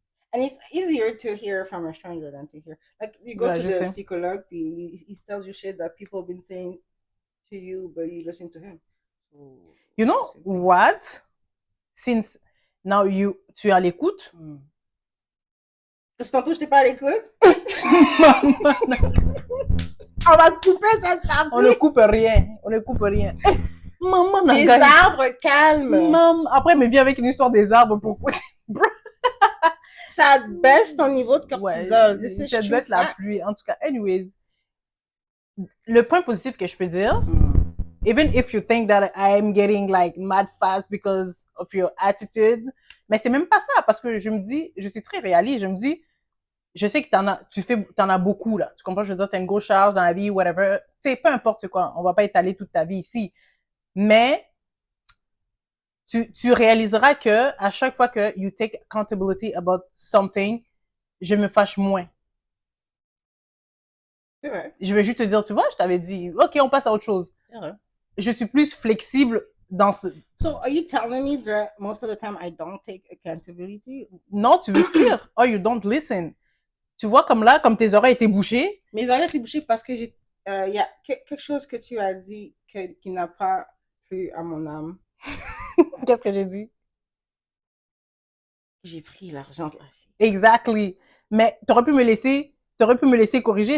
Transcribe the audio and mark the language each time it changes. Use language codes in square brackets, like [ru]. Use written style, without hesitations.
[en] And it's easier to hear from a stranger than to hear. Like, you go to the psychologue, he tells you shit that people have been saying to you, but you listen to him. So, you know what? Since now [fr] tu es à l'écoute. Parce que tantôt, je t'ai pas à l'écoute. On va couper cette partie. On ne coupe rien. Maman, les arbres calmes. Maman, après, mais viens avec une histoire des arbres pour ça baisse ton niveau de cortisol. Ouais, ça baisse la pluie. En tout cas, anyways, le point positif que je peux dire, [en] even if you think that I'm getting like mad fast because of your attitude, [fr] mais c'est même pas ça, parce que je me dis, je suis très réaliste, je me dis, je sais que t'en as beaucoup, là. Tu comprends? Je veux dire, t'as une grosse charge dans la vie, whatever. Tu sais, peu importe quoi. On va pas étaler toute ta vie ici. Mais, tu réaliseras que à chaque fois que [en] you take accountability about something, [fr] je me fâche moins. C'est vrai. Je vais juste te dire, tu vois, je t'avais dit, ok, on passe à autre chose. C'est vrai. Je suis plus flexible dans ce... [en] So, are you telling me that most of the time I don't take accountability? [fr] Non, tu veux fuir. [en] Oh, you don't listen. [fr] Tu vois, comme là, comme tes oreilles étaient bouchées. Mes oreilles étaient bouchées parce que il y a quelque chose que tu as dit qui n'a pas plu à mon âme. Qu'est-ce que j'ai dit? J'ai pris l'argent de la fille. Exactly. Mais t'aurais pu me laisser corriger.